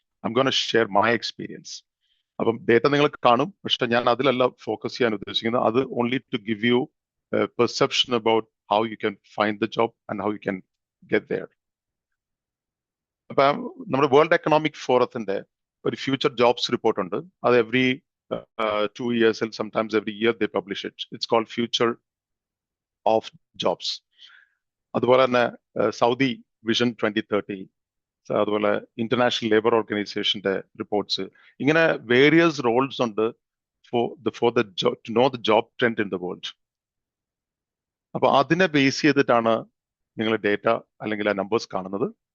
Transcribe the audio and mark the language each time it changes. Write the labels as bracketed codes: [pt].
[en] I'm gonna share my experience. [ml] അപ്പം data നിങ്ങൾ കാണും, പക്ഷെ ഞാൻ അതിലല്ല ഫോക്കസ് ചെയ്യാൻ ഉദ്ദേശിക്കുന്നത്. [en] അത് only to give you perception about how you can find the job and how you can get there. [ml] അപ്പൊ നമ്മുടെ വേൾഡ് എക്കണോമിക് ഫോറത്തിന്റെ ഒരു ഫ്യൂച്ചർ ജോബ്സ് റിപ്പോർട്ട് ഉണ്ട്. [en] അത് every 2 years and sometimes every year they publish it. It's called Future of Jobs. [ml] അതുപോലെ തന്നെ Saudi vision 2030, അതുപോലെ international labour ഓർഗനൈസേഷന്റെ റിപ്പോർട്ട്സ്, ഇങ്ങനെ വേരിയസ് റോൾസ് ഉണ്ട് [en] To know the job trend in the world. [ml] അപ്പൊ അതിനെ ബേസ് ചെയ്തിട്ടാണ് നിങ്ങൾ ഡേറ്റ അല്ലെങ്കിൽ ആ നമ്പേഴ്സ് കാണുന്നത്.